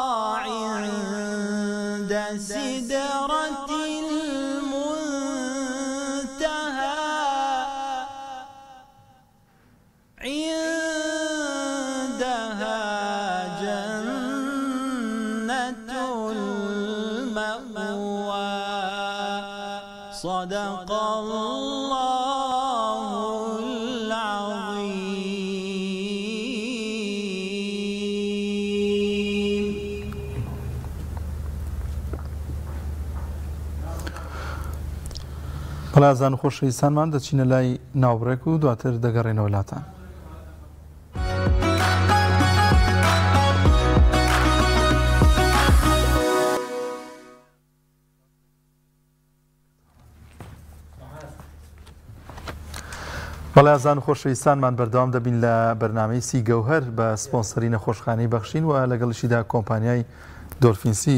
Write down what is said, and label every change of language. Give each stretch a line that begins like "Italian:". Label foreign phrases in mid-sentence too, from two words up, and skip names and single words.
Arabic: عند سدرة عندها جنة المأوى صدق الله العظيم.
Central Kurdish: بەڵازان و خۆشەویستانمان دەچینە لای ناوبڕێک و دواتر دەگەڕێنەوە لاتان. بەڵازان و خۆشەویستانمان بەردەوام دەبین لە بەرنامەی سی گەوهەر بە سپۆنسەری نەخۆشخانەی بەخشین و لەگەڵشیدا کۆمپانیای دۆلفینسی.